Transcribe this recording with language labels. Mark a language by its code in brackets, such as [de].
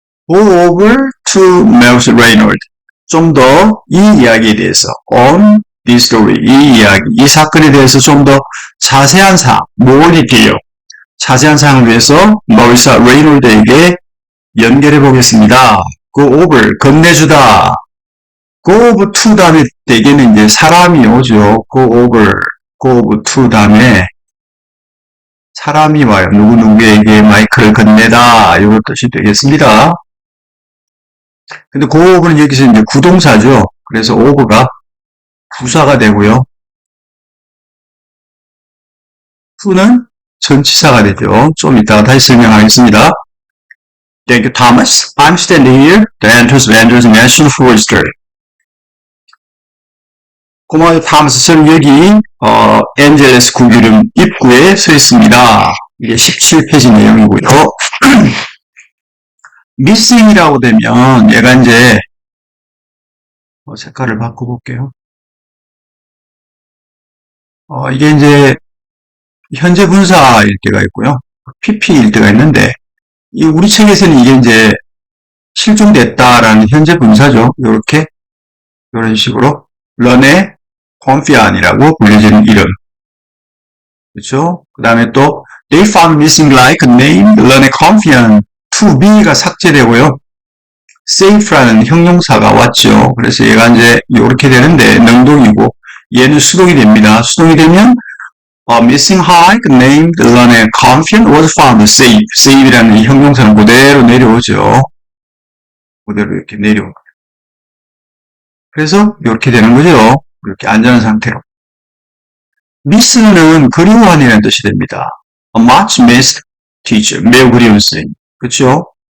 [en] go over to Marissa Reynolds. [ko] 좀 더 이 이야기에 대해서 [en] on this story, [ko] 이 이야기, 이 사건에 대해서 좀 더 자세한 사항, [en] more detail, [ko] 자세한 사항을 위해서 Marissa Reynolds에게 연결해 보겠습니다. go over, 건네주다. go over to 다음에 대개는 이제 사람이 오죠. go over to 다음에 사람이 와요. 누구누구에게 마이크를 건네다. 이런 뜻이 되겠습니다. 근데 go over는 여기서 이제 구동사죠. 그래서 over가 부사가 되고요. to는 전치사가 되죠. 좀 이따가 다시 설명하겠습니다. [en] Thank you, Thomas. I'm standing here, the entrance of Andrews National Forest. [ko] 고마워요, 타머스. 저는 여기, 앤젤레스 국유림 입구에 서 있습니다. 이게 17페이지 내용이고요. missing이라고 되면, 얘가 이제, 색깔을 바꿔볼게요. 이게 이제, 현재 분사일 때가 있고요. pp일 때가 있는데, 우리 책에서는 이게 이제, 실종됐다라는 현재 분사죠. 요렇게, 이런 식으로, 런의 컴피안이라고 불려지는 이름. 그렇죠? 그 다음에 또 [en] they found missing like named [ko] 런의 컴피안 to be가 삭제되고요. safe라는 형용사가 왔죠. 그래서 얘가 이제 이렇게 되는데 능동이고 얘는 수동이 됩니다. 수동이 되면 missing hike named 런의 컴피안 [en] was found safe. [ko] safe라는 이 형용사는 그대로 내려오죠. 그대로 이렇게 내려옵니다. 그래서 이렇게 되는 거죠. 이렇게 안전한 상태로. miss는 그리워하는 뜻이 됩니다. [en] A much missed teacher. [ko] 매우 그리운 선생님. 그렇죠?